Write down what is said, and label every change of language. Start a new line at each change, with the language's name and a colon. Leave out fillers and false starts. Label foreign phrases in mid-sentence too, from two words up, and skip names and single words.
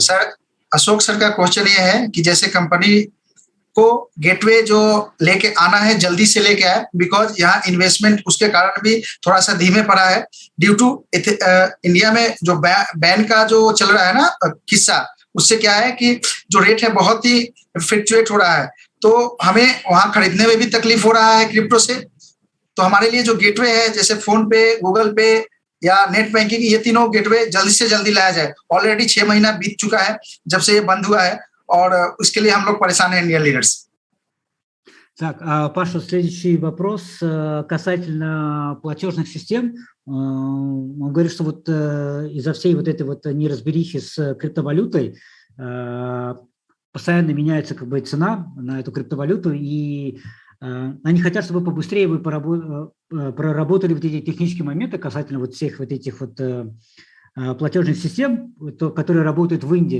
Hindi: सर अशोक सर का क्वेश्चन ये है कि जैसे कंपनी को गेटवे जो लेके आना है जल्दी से लेके आए, बिकॉज यहाँ इन्वेस्टमेंट उसके कारण भी थोड़ा सा धीमे पड़ा है
English: due to
Hindi: इंडिया में जो बैन का जो चल रहा है ना किस्सा, उससे क्या है कि जो रेट है बहुत ही फ्लक्चुएट हो रहा है, तो हमें वहां खरीदने में भी तकलीफ हो रहा है क्रिप्टो से। तो हमारे लिए जो गेटवे है जैसे फोन पे, गूगल पे या
English: net banking,
Hindi: ये तीनों गेटवे जल्दी से जल्दी लाया जाए। ऑलरेडी 6 महीना बीत चुका है जब से ये बंद हुआ है, और उसके लिए हम लोग परेशान हैं,
English: Indian leaders.
Russian: Так, Паша, следующий вопрос касательно платежных систем. Он говорит, что вот из-за всей вот этой вот неразберихи с криптовалютой постоянно меняется как бы цена на эту криптовалюту, и они хотят, чтобы побыстрее вы проработали вот эти технические моменты касательно вот всех вот этих вот платежных систем, которые работают в Индии.